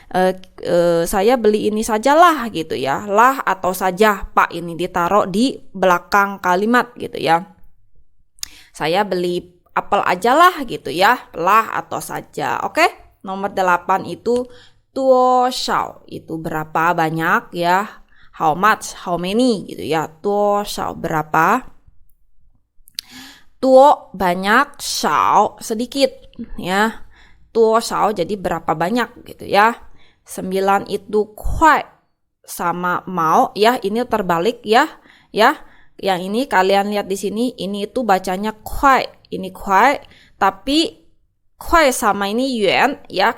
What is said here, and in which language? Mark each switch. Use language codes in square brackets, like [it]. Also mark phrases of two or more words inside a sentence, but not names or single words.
[id] Saya beli ini sajalah gitu ya. Lah atau saja, pa ini ditaruh di belakang kalimat gitu ya. Saya beli apel aja lah gitu ya. Lah atau saja. Oke? Nomor 8 itu 多少 itu berapa banyak ya. [en] How much, how many gitu ya. [id] 多少 berapa. 多 banyak, 少 sedikit ya. 多少 jadi berapa banyak gitu ya. 9 itu 快 sama mau ya, ini terbalik ya. Ya. Yang ini kalian lihat di sini, ini itu bacanya 快, ini 快, tapi kuai sama ini yuan ya.